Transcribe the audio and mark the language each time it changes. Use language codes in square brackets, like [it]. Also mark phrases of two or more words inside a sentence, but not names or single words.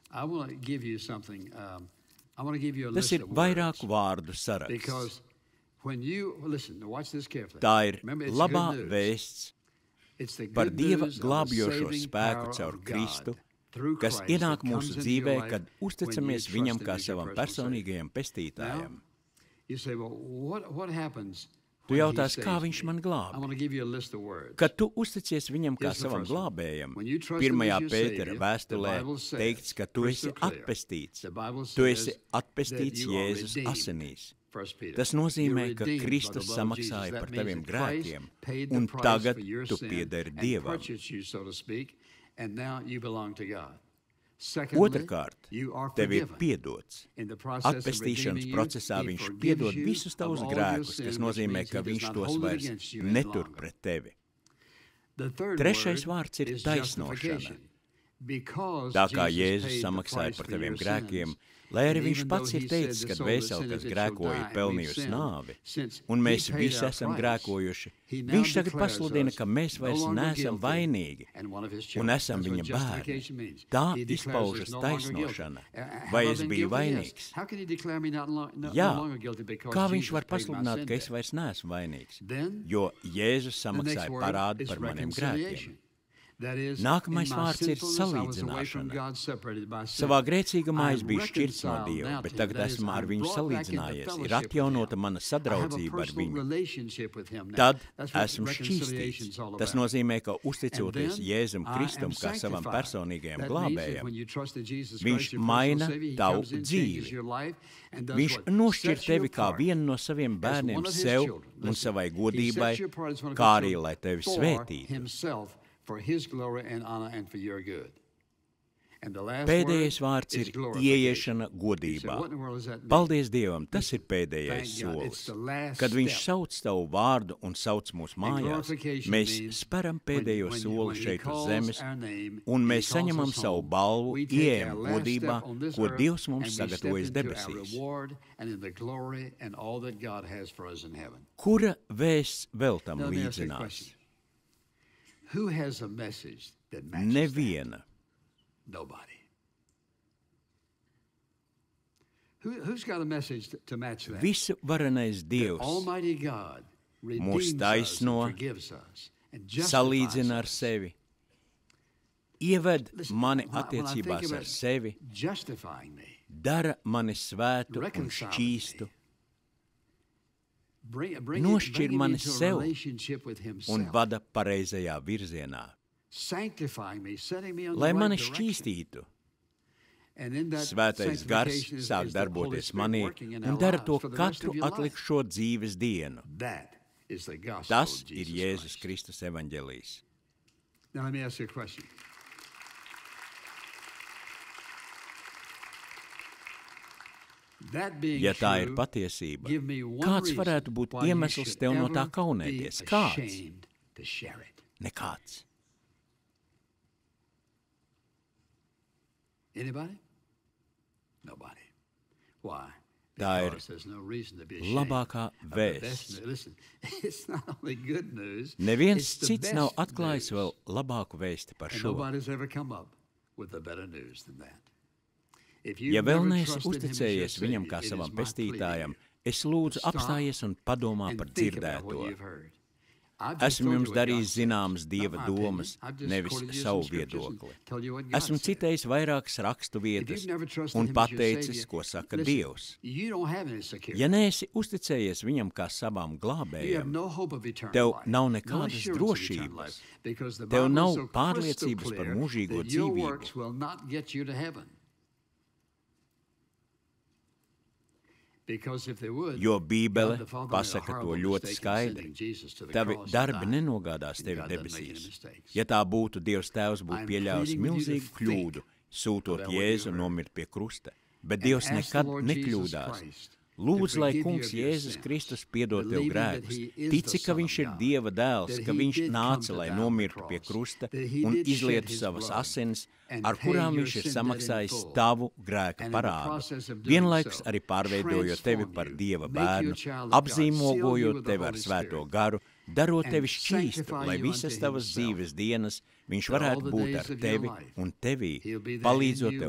[lv] Tas ir vairāku vārdu saraksts. Tā ir labā vēsts par Dieva glābjošo spēku caur Kristu, kas ienāk mūsu dzīvē, kad uzticamies viņam kā savam personīgajam pestītājam. [en] You say, well, what happens [lv] Tu [en] when he [lv] jautās, kā [en] saves [lv] viņš [en] me? [lv] man [en] I [lv] glābi. [en] want to give you a list of words. [lv] Kad tu uzticies viņam kā [en] Here's the [lv] savam [en] first one. [lv] glābējam, [en] When you trust him 1. as your [lv] Pētera [en] Savior, [lv] vēstulē [en] the Bible says, [lv] teikts, ka tu esi [en] crystal clear, [lv] atpestīts. [en] the Bible [lv] Tu esi [en] says [lv] atpestīts [en] that you are [lv] Jēzus [en] redeemed. [lv] asinīs. [en] 1 Peter. [lv] Tas nozīmē, [en] You're [lv] ka [en] redeemed by [lv] Kristus [en] the blood of Jesus. [lv] samaksāja [en] That [lv] par [en] means [lv] taviem [en] that Christ [lv] grēkiem, [en] paid the [lv] un [en] price [lv] tagad [en] for your [lv] tu [en] sin [lv] piederi [en] and [lv] Dievam. [en] purchased you, so to speak, and now you belong to God. Secondly, [lv] Otrkārt, [en] you are [lv] tev ir [en] forgiven. [lv] piedots. [en] In the process of [lv] Atpestīšanas [en] redeeming you, [lv] procesā [en] he [lv] viņš [en] forgives [lv] piedod [en] you [lv] visus [en] of [lv] tavus [en] all your [lv] grēkus, [en] sin, [lv] kas [en] which [lv] nozīmē, [en] means [lv] ka [en] he does [lv] viņš [en] not [lv] tos [en] hold it [lv] vairs [en] against you any [lv] netur [en] longer. [lv] pret tevi. [en] The third [lv] Trešais [en] word [lv] vārds ir [en] is [lv] taisnošana. [en] justification. Because [lv] Tā kā [en] Jesus [lv] Jēzus [en] paid the [lv] samaksāja [en] price [lv] par [en] for [lv] taviem [en] your [lv] grēkiem, [en] sins, [lv] lai arī [en] and [lv] viņš [en] even [lv] pats [en] though [lv] ir [en] he [lv] teicis, [en] said [lv] ka [en] the soul that [lv] dvēsele, kas [en] sinneth, it shall [lv] grēkoja, [en] die, and [lv] pelnījusi [en] we've [lv] nāvi, [en] sinned. Since [lv] un mēs [en] he paid [lv] visi [en] our [lv] esam [en] price, [lv] grēkojuši, [en] he now [lv] viņš tagad [en] declares [lv] pasludina, [en] us [lv] ka mēs [en] no [lv] vairs [en] longer [lv] neesam [en] guilty [lv] vainīgi [en] and one of his [lv] un [en] children. [lv] esam [en] That's what [lv] viņa bērni. [en] justification means. [lv] Tā [en] He declares us [lv] izpaužas [en] no longer guilty. [lv] taisnošana. [en] Have [lv] Vai [en] I [lv] es [en] been [lv] biju [en] guilty? [lv] vainīgs? [en] Yes. How can he declare me no [lv] Jā, [en] longer guilty because [lv] kā viņš [en] Jesus [lv] var [en] paid my [lv] pasludināt, [en] sin [lv] ka es [en] debt? [lv] vairs neesmu vainīgs? [en] Then, [lv] Jo Jēzus [en] the next [lv] samaksāja [en] word [lv] parādu [en] is [lv] par maniem grēkiem. [en] reconciliation. That is, [lv] Nākamais [en] in my [lv] vārds ir [en] sinfulness, I was away from [lv] salīdzināšana. [en] God, separated by sin. [lv] Savā grēcīgumā [en] I [lv] es [en] am [lv] biju šķirts no [en] reconciled [lv] Dieva, [en] now [lv] bet [en] to him. [lv] tagad [en] That is, [lv] esmu ar [en] I'm [lv] viņu [en] brought back into [lv] salīdzinājies. Ir [en] fellowship with [lv] atjaunota [en] him. [lv] mana [en] I have a [lv] sadraudzība ar [en] personal [lv] viņu. [en] relationship with him now. [lv] Tad [en] That's what [lv] esmu [en] reconciliation [lv] šķīstīts. [en] is all [lv] Tas [en] about. [lv] nozīmē, ka uzticoties [en] And then [lv] Jēzum [en] I am [lv] Kristum kā savam [en] sanctified. [lv] personīgajam [en] That means that [lv] glābējam, [en] when you trust in Jesus [lv] Viņš [en] Christ, your personal [lv] maina [en] Savior, he [lv] tavu [en] comes in, changes [lv] dzīvi. [en] your life, and does [lv] Viņš [en] what? [lv] nošķir [en] Sets you [lv] tevi kā [en] apart [lv] vienu no saviem [en] as [lv] bērniem [en] one of his [lv] sev [en] children. [lv] un [en] Listen, [lv] savai [en] he [lv] godībai, [en] sets you apart as one of [lv] kā [en] his [lv] arī, [en] children [lv] lai tevi [en] for [lv] svētītu. [en] himself, for his glory and honor and for your good. And the last [lv] Pēdējais [en] word [lv] vārds [en] is [lv] ir [en] glorification. [lv] ieiešana [en] You say, [lv] godībā. [en] what in the world does that mean? [lv] Paldies Dievam, tas ir pēdējais [en] Thank God. It's [lv] solis. [en] the last [lv] Kad Viņš [en] step. [lv] sauc tavu vārdu un sauc mūs [en] And [lv] mājās, [en] glorification [lv] mēs [en] means [lv] speram pēdējo [en] when [lv] soli [en] he [lv] šeit uz [en] calls [lv] zemes, [en] our name, [lv] un [en] he [lv] mēs [en] calls [lv] saņemam [en] us [lv] savu [en] home. [lv] balvu, [en] We take [lv] ieejam [en] our last [lv] godībā, [en] step on this [lv] ko [en] earth, [lv] Dievs [en] and [lv] mums [en] we step [lv] sagatavojas [en] into our [lv] debesīs. [en] reward and in the glory and all that God has for us in heaven. [lv] Kura vēsts vēl tam [en] Now, let me ask you a [lv] līdzinās? [en] question. Who has a message that matches [lv] Neviena. [en] that? Nobody. Who's got a message to match that? [lv] Visu varenais Dievs [en] Almighty God [lv] mūs [en] redeems us [lv] taisno, [en] and forgives us and justifies [lv] salīdzina ar [en] us. [lv] sevi, ieved [en] Listen, [lv] mani [en] when I think [lv] attiecībās [en] about [lv] ar sevi, [en] justifying me, [lv] dara mani svētu un [en] reconciling [lv] šķīstu [en] bring [lv] Nošķir [en] me [lv] mani [en] into a [lv] sev [en] relationship with [lv] un [en] himself, [lv] vada pareizajā virzienā, [en] sanctifying me, setting me on [lv] lai [en] the right [lv] mani [en] direction. [lv] šķīstītu. [en] And in that [lv] Svētais gars [en] sanctification is [lv] sāk [en] the Holy [lv] darboties [en] Spirit [lv] manī [en] working in [lv] un [en] our [lv] dara [en] lives to for the rest [lv] katru [en] of your life. [lv] atlikušo dzīves dienu. [en] That is the gospel [lv] Tas [en] of [lv] ir [en] Jesus [lv] Jēzus [en] Christ. [lv] Kristus evaņģēlijs. [en] Now let me ask you a question. That being [lv] Ja tā ir [en] true, [lv] patiesība, [en] give me one [lv] kāds [en] reason [lv] varētu būt [en] why you [lv] iemesls [en] should [lv] tev no [en] ever [lv] tā [en] be [lv] kaunēties? Kāds? [en] ashamed to share it. [lv] Nekāds. [en] Anybody? Nobody. Why? [lv] Tā ir [en] Because there's no reason to be ashamed [lv] labākā [en] of the [lv] vēsts. [en] best news. Listen, it's not only good news. [lv] Neviens [en] it's the [lv] cits nav [en] best [lv] atklājis [en] news. [lv] vēl labāku vēsti par [en] And [lv] šo. [en] nobody's ever come up with a better news than that. If you've [lv] Ja vēl [en] never [lv] neesi [en] trusted him as your [lv] uzticējies viņam kā [en] Savior, it [lv] savam [en] is my plea [lv] pestītājam, [en] to you. [lv] es lūdzu [en] Stop [lv] apstājies un padomā [en] and [lv] par [en] think about what [lv] dzirdēto. [en] you've heard. I've just [lv] Esmu [en] told [lv] jums [en] you what God [lv] darījis [en] says. [lv] zināmas [en] Not [lv] Dieva [en] my [lv] domas, [en] opinion. I've just [lv] nevis [en] quoted you some [lv] savu [en] scriptures and [lv] viedokli. [en] told you what God [lv] Esmu [en] said. [lv] citējis vairākas rakstu [en] If [lv] vietas [en] you've never trusted [lv] un [en] him as your [lv] pateicis, [en] Savior, [lv] ko saka [en] listen, [lv] Dievs. [en] you don't have any security. [lv] Ja neesi uzticējies viņam kā [en] You [lv] savam [en] have [lv] glābējam, [en] no hope of eternal [lv] tev [en] life. [lv] nav [en] No [lv] nekādas [en] assurance of eternal [lv] drošības. [en] life, because the [lv] Tev [en] Bible [lv] nav [en] is so crystal [lv] pārliecības par [en] clear [lv] mūžīgo [en] that your [lv] dzīvību. [en] works will not get you to heaven. Because if they would, [lv] Jo Bībele [en] God the Father made a [lv] pasaka to [en] horrible [lv] ļoti [en] mistake in [lv] skaidri. [en] sending Jesus to the [lv] Tavi [en] cross and [lv] darbi [en] dying. [lv] nenogādās [en] And [lv] tevi [en] God doesn't make any [lv] debesīs. [en] mistakes. [lv] Ja tā būtu, Dievs Tēvs būtu [en] I'm [lv] pieļāvis [en] pleading with you to [lv] milzīgu [en] think [lv] kļūdu, sūtot [en] about what you [lv] Jēzu [en] heard. [lv] nomirt pie krusta. Bet [en] And [lv] Dievs [en] ask the [lv] nekad [en] Lord Jesus [lv] nekļūdās. [en] Christ [lv] Lūdzu, [en] to [lv] lai [en] forgive you [lv] Kungs [en] of your [lv] Jēzus [en] sins, [lv] Kristus piedod tev [en] believing that [lv] grēkus. [en] he is [lv] Tici, [en] the [lv] ka [en] Son [lv] Viņš [en] of [lv] ir [en] God, [lv] Dieva dēls, [en] that [lv] ka [en] he [lv] Viņš [en] did come [lv] nāca, [en] to [lv] lai [en] die on the [lv] nomirtu pie [en] cross, [lv] krusta [en] that he [lv] un [en] did shed [lv] izlietu [en] his [lv] savas [en] blood [lv] asins, [en] and [lv] ar [en] pay [lv] kurām [en] your [lv] Viņš ir [en] sin debt in [lv] samaksājis [en] full. [lv] tavu grēka [en] And in the [lv] parādu. [en] process of doing [lv] Vienlaikus [en] so, [lv] arī pārveidojot tevi par [en] transform you, [lv] Dieva [en] make you a [lv] bērnu, [en] child of God, seal you [lv] apzīmogojot [en] with the [lv] tevi ar [en] Holy [lv] Svēto [en] Spirit, [lv] garu, darot [en] and [lv] tevi šķīstu, [en] sanctify [lv] lai [en] you [lv] visas [en] unto [lv] tavas [en] himself, [lv] dzīves dienas Viņš [en] that all [lv] varētu [en] the [lv] būt [en] days [lv] ar [en] of your [lv] tevi [en] life, [lv] un tevī, [en] he'll be there [lv] palīdzot [en] in you,